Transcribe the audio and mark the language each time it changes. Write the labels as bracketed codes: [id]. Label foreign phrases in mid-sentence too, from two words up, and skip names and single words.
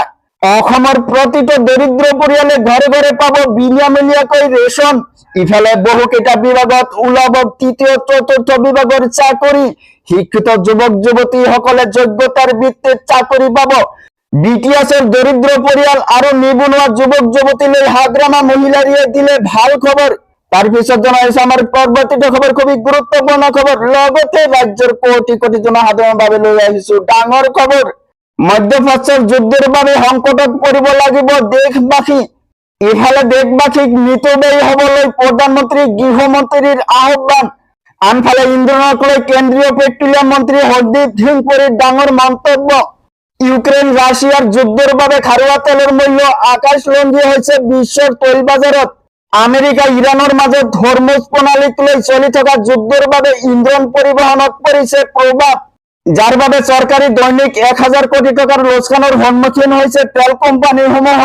[as] অসমৰ প্ৰতিটো দৰিদ্ৰ পৰিয়ালে ঘৰে ঘৰে পাব বিনামূলীয়াকৈ ৰেচন। ইফালে বহুকেইটা বিভাগত ওলাব তৃতীয় চতুৰ্থ বিভাগৰ চাকৰি। শিক্ষিত যুৱক যুৱতীসকলে যোগ্যতাৰ ভিত্তিত চাকৰি পাব। বিটিএসের দরিদ্র পরিয়াল আরো নিবনুয়া যুবক যুবতীলৈ হাগ্রামা মহিলারিয়ে দিলে ভাল খবর। তার পিছত জানাইছে আমার পরবর্তীটো খবর খুবই গুরুত্বপূর্ণ খবর। লগতে রাজ্যের কোটি কোটি জনসাধাৰণৰ বাবে লৈ আহিছো ডাঙৰ খবৰ। মধ্যপ্ৰাচ্যৰ যুদ্ধৰ বাবে সংকটত পৰিব লাগিব দেশবাসী। ইফালে দেশবাসীক মিতব্যয়ী হবলৈ প্ৰধানমন্ত্ৰী গৃহমন্ত্ৰীৰ আহ্বান। আনফালে ইন্ধনক লৈ কেন্দ্ৰীয় পেট্ৰলিয়াম মন্ত্ৰী হৰদীপ সিং পুৰীৰ ডাঙৰ মন্তব্য। ইউক্ৰেইন রাশিয়ার যুদ্ধের বাবে খাৰুৱা তেলৰ মূল্য আকাশলংঘী হৈছে বিশ্বৰ তৈল বজাৰত। আমেৰিকা ইৰাণৰ মাজত হৰমুজ প্ৰণালীক লৈ চলি থকা যুদ্ধৰ বাবে ইন্ধন পৰিবহনত পৰিছে প্ৰভাৱ, যাৰ বাবে চৰকাৰী দৈনিক 1000 কোটি টকাৰ লোকচানৰ সন্মুখীন হৈছে তেল কোম্পানীসমূহ।